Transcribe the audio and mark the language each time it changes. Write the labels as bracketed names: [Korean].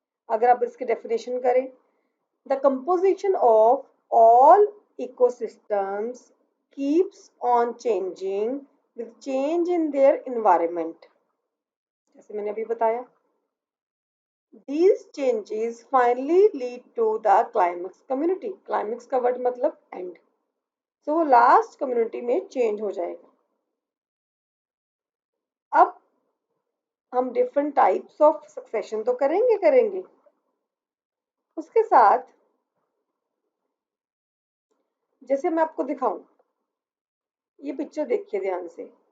[Hindi] अगर आप इसकी डेफिनेशन करें, [English] the composition of all ecosystems keeps on changing with change in their environment, [Hindi] जैसे मैंने अभी बताया। [English] These changes finally lead to the climax community. [Hindi] Climax का वर्ड मतलब end, so वो लास्ट कम्युनिटी में चेंज हो जाएगा। अब हम डिफरेंट टाइप्स ऑफ सक्सेशन तो करेंगे, उसके साथ जैसे मैं आपको दिखाऊं, ये पिक्चर देखिए ध्यान से।